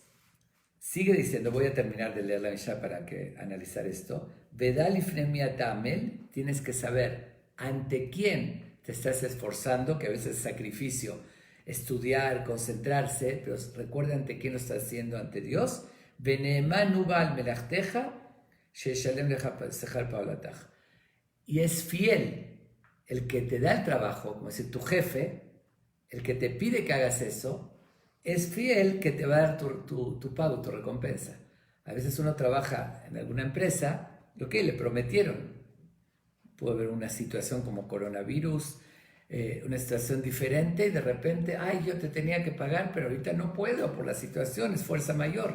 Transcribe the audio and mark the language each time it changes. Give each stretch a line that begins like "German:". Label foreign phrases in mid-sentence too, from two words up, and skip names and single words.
Spanish: Sigue diciendo, voy a terminar de leer la Mishnah para analizar esto.
Hebrew: ודע לפני תעמל,
Spanish: tienes que saber ante quién te estás esforzando, que a veces es sacrificio, estudiar, concentrarse, pero recuerda ante quién lo estás haciendo, ante Dios.
Hebrew: ונאמן בעל מלאכתך שישלם לך שכר פעולתך.
Spanish: Y es fiel el que te da el trabajo, como decir, tu jefe, el que te pide que hagas eso, es fiel que te va a dar tu pago, tu recompensa. A veces uno trabaja en alguna empresa, lo que le prometieron. Puede haber una situación como coronavirus, una situación diferente, y de repente, ay, yo te tenía que pagar, pero ahorita no puedo por la situación, es fuerza mayor.